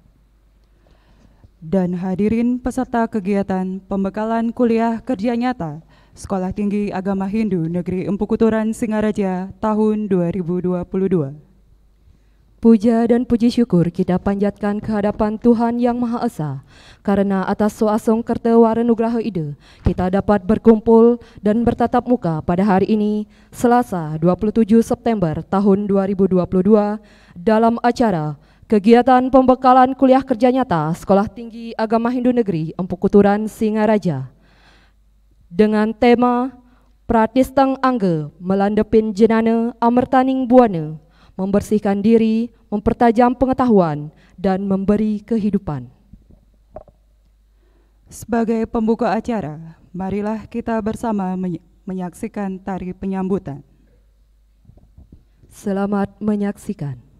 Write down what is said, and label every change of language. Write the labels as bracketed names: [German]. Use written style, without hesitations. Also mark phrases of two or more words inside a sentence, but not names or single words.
[Indonesian] Dan hadirin peserta kegiatan pembekalan kuliah kerja nyata Sekolah Tinggi Agama Hindu Negeri Empu Kuturan Singaraja tahun 2022. Puja dan puji syukur kita panjatkan kehadapan Tuhan Yang Maha Esa, karena atas [Balinese] soasong kerta waranugraha ide, [Indonesian] kita dapat berkumpul dan bertatap muka pada hari ini, Selasa 27 September tahun 2022, dalam acara kegiatan pembekalan kuliah kerja nyata Sekolah Tinggi Agama Hindu Negeri Empu Kuturan Singaraja. Dengan tema Pratistang Angge Melandepin Jenana Amertaning Buana, membersihkan diri, mempertajam pengetahuan, dan memberi kehidupan. Sebagai pembuka acara, marilah kita bersama menyaksikan tari penyambutan. Selamat menyaksikan.